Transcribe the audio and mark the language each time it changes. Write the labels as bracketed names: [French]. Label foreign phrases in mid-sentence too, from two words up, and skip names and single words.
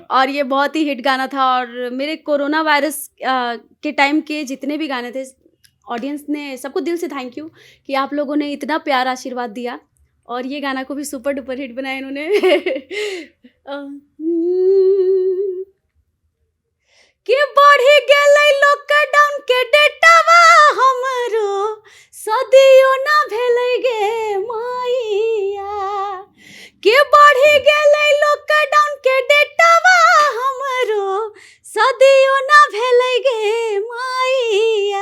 [Hindi] और ये बहुत ही हिट गाना था, और मेरे कोरोना वायरस के टाइम के जितने भी गाने थे, ऑडियंस ने सबको दिल से [English] thank you [Hindi] कि आप लोगों ने इतना प्यार आशीर्वाद दिया, और ये गाना को भी [English] super duper hit [Hindi] बनाया इन्होंने। [Angika] कि बढ़ी गेलै लॉकडाउन के डेटवा, हमरो सदियो ना भेलै गे माइया, कि बढ़ी गेलै लॉकडाउन के डेटवा, हमरो सदियो ना भेलै गे माइया,